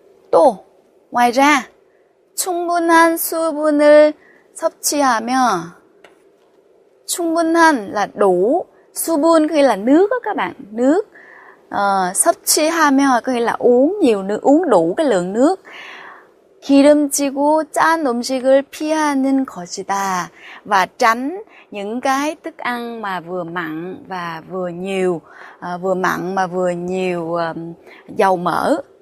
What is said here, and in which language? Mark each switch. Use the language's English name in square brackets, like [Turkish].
[Korean] 또 [Vietnamese] ngoài ra [Korean] 충분한 수분을 섭취하며, [Vietnamese] 충분한 là đủ, 수분 có nghĩa là nước đó các bạn, nước. [Korean] 섭취하며 [Vietnamese] có nghĩa là uống nhiều nước, uống đủ cái lượng nước. [Korean] 기름지고 짠 음식을 피하는 것이다. [Vietnamese] Và tránh những cái thức ăn mà vừa mặn và vừa nhiều, vừa mặn mà vừa nhiều dầu mỡ.